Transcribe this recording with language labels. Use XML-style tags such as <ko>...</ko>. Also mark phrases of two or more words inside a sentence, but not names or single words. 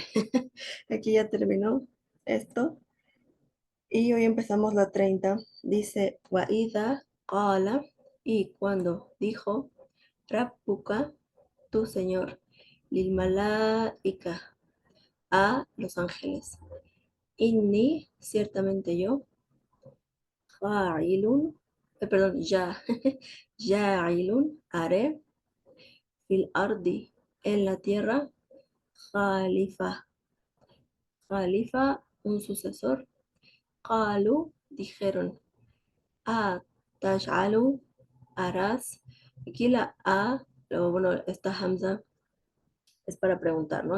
<es>Aquí ya terminó esto. Y hoy empezamos la 30. Dice,</es> <ar>وإذ قال,</ar> <es>y cuando dijo, Rabbuka, tu Señor,</es> <ar>للملائكة,</ar> <es>a los ángeles. Inni, ciertamente yo, fa'ilun, ya, ja'ilun, haré,</es> <ar>في الأرض,</ar> <es>en la tierra, khalifa, un sucesor. Qalu, dijeron,</es> <ar>أتجعل,</ar> <es>harás. Aquí la a, bueno, esta hamza es para preguntar, ¿no?</es>